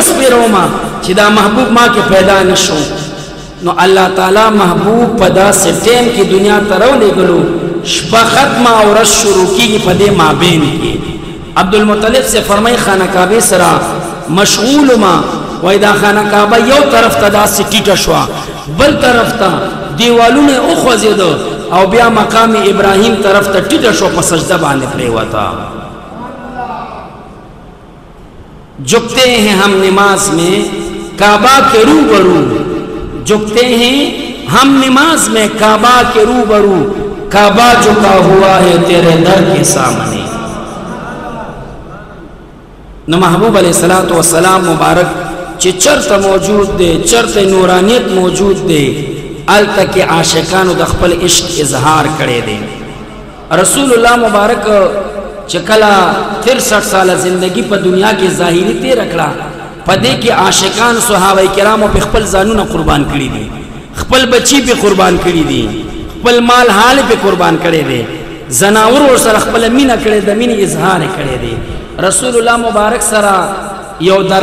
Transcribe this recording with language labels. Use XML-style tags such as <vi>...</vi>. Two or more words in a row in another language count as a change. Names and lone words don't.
<ps>سپېروم چې دا محبوب ما کې پیدا نه شو نو</ps> <ar>الله تعالی</ar> <ps>محبوب په داسې ټیم کې دنیا ته راولېږلو شپه ختمه او ورځ شروع کېږي په دې مابین کې عبدالمطلب سے فرمای خانه کعبه سره مشغول ما وای دا خانه کعبه یو طرف ته داسې ټیټه شوه بل طرف ته دیوالونه وخوځېده او بیا مقام ابراهیم طرف ته ټیټه شو په سجده باندې پرېوته</ps> <ur>جھکتے ہیں ہم نماز میں کعبہ کے روبرو جھکتے ہیں ہم نماز میں کعبہ کے روبرو کعبہ جھکا ہوا ہے تیرے در کے سامنے نو</ur> <ps>محبوب</ps> <ar>علیہ الصلوۃ والسلام</ar> <ps>مبارک چې چرته موجود دی چرته نورانیت موجود دی الته کې عاشقانو د خپل عشق اظهار کړی دی رسول الله مبارک چې کله 63 ساله زندگی په دنیا کې ظاهری تیر کړه په دې کې عاشقان صحابه کرامو په خپل ځانونه قربان کړی دي خپل بچی په قربان کړی دي خپل مال حال په قربان کړی دي زناور ور سره خپل مینه کړی د مینې اظهار کړی دي رسول الله مبارک سره یو</ps>